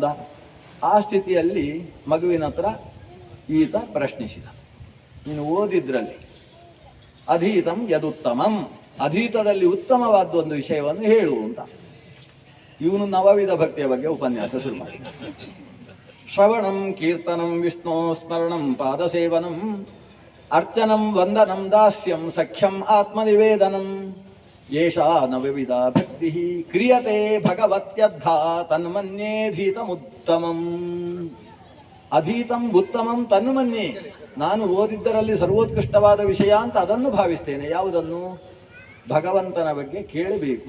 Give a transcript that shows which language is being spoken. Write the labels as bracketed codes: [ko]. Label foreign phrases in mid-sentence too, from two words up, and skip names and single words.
[kn] ಆ ಸ್ಥಿತಿಯಲ್ಲಿ ಮಗುವಿನ ಹತ್ರ ಈತ ಪ್ರಶ್ನಿಸಿದ, ನೀನು ಓದಿದ್ರಲ್ಲಿ [sa] ಅಧೀತಂ ಯದುತ್ತಮಂ, [kn] ಅಧೀತದಲ್ಲಿ ಉತ್ತಮವಾದ ಒಂದು ವಿಷಯವನ್ನು ಹೇಳು ಅಂತ. ಇವನು ನವವಿಧ ಭಕ್ತಿಯ ಬಗ್ಗೆ ಉಪನ್ಯಾಸ ಶುರು ಮಾಡಿದ. [sa] ಶ್ರವಣಂ ಕೀರ್ತನಂ ವಿಷ್ಣು ಸ್ಮರಣಂ ಪಾದಸೇವನಂ ಅರ್ಚನಂ ವಂದನಂ ದಾಸ್ಯಂ ಸಖ್ಯಂ ಆತ್ಮನಿವೇದನಂ ಏಷಾ ನವವಿಧ ಭಕ್ತಿ ಕ್ರಿಯತೆ ಭಗವತ್ಯದ್ಧ ತನ್ಮನ್ಯೇಧೀತಮುತ್ತಮಂ. ಅಧೀತಂ ಉತ್ತಮಂ ತನ್ಮನ್ಯೆ, [kn] ನಾನು ಓದಿದ್ದರಲ್ಲಿ ಸರ್ವೋತ್ಕೃಷ್ಟವಾದ ವಿಷಯ ಅಂತ ಅದನ್ನು ಭಾವಿಸ್ತೇನೆ. ಯಾವುದನ್ನು? ಭಗವಂತನ ಬಗ್ಗೆ ಕೇಳಬೇಕು.